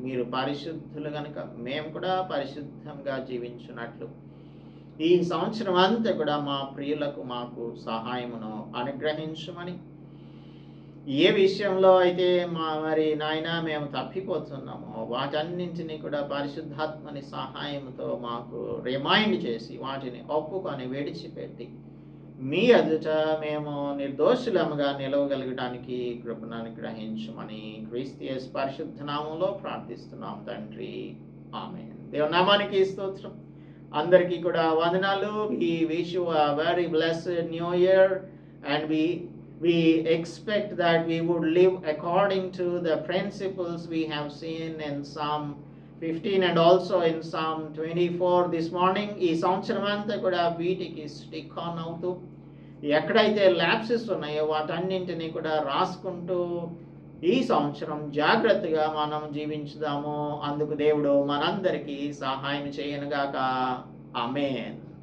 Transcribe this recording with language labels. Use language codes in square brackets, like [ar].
[te] మీరు పరిశుద్ధులు కనుక మేము కూడా పరిశుద్ధంగా జీవించినట్లు ఈ సంవత్సరం అంతా కూడా మా ప్రియులకు మాకు సహాయమును అనుగ్రహించమని, ఏ విషయంలో అయితే మరి నాయన మేము తప్పిపోతున్నామో వాటన్నింటినీ కూడా పరిశుద్ధాత్మని సహాయంతో మాకు రిమైండ్ చేసి వాటిని ఒప్పుకొని విడిచిపెట్టి మీ ఎదుట మేము నిర్దోషులముగా నిలవగలగడానికి కృపను అనుగ్రహించమని క్రీస్తు యేసు పరిశుద్ధ నామంలో ప్రార్థిస్తున్నాం తండ్రి. ఆమేన్. దేవుని నామానికి స్తోత్రం. అందరికీ కూడా వందనాలు. [en] We wish you a very blessed new year, and we expect that we would live according to the principles we have seen in Psalm 15 and also in Psalm 24 this morning. [te] ఈ సంవత్సరం అంతా కూడా వీటికి స్టిక్ ఆన్ అవుతూ ఎక్కడైతే lapses ఉన్నాయో వాటన్నింటినీ కూడా రాసుకుంటూ ఈ సంవత్సరం జాగ్రత్తగా మనం జీవించుదాము. అందుకు దేవుడు మనందరికీ సహాయం చేయనుగాక. ఆమేన్.